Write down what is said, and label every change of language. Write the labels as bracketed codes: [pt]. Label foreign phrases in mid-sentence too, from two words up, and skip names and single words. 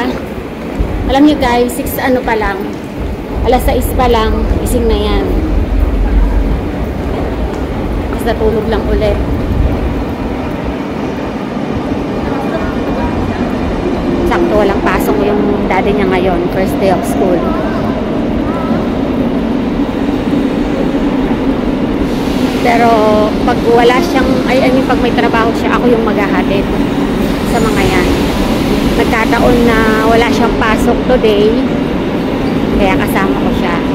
[tl] Alam niyo guys, 6 ano pa lang. Alas 6 pa lang, ising na yan. Tapos natulog lang ulit. Sakto walang pasok yung daddy niya ngayon, [en] first day of school. [tl] Pero pag wala siyang, [en] I mean [tl] pag may trabaho siya, ako yung maghahatid sa mga yan. Nagkataon na wala siyang pasok today, kaya kasama ko siya.